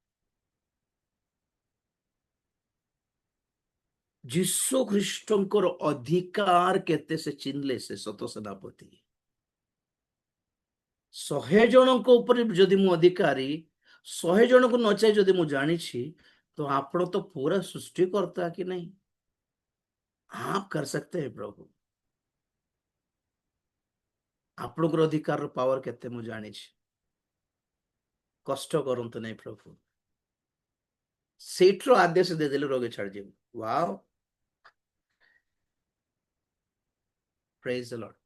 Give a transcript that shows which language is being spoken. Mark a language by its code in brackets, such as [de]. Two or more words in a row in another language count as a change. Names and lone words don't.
[or] ଯୀଶୁ ଖ୍ରୀଷ୍ଟଙ୍କର ଅଧିକାର କେତେ ସେ ଚିହ୍ନିଲେ ସେ ସତ ସେନାପତି। 100 ଜଣଙ୍କ ଉପରେ ଯଦି ମୁଁ ଅଧିକାରୀ, 100 ଜଣଙ୍କୁ ନଚାଇ ଯଦି ମୁଁ ଜାଣିଛି, तो ଆପଣ ତ [hi] पूरा सृष्टिकर्ता कि नहीं, आप कर सकते हैं प्रभु। [or] ଆପଣଙ୍କର ଅଧିକାରର ପାୱାର କେତେ ମୁଁ ଜାଣିଛି। କଷ୍ଟ କରନ୍ତୁ ନାହିଁ ପ୍ରଭୁ। ସେଇଠୁ ଆଦେଶ ଦେଇଦେଲେ ରୋଗ ଛାଡ଼ିଯିବ। [en] Wow, praise the Lord.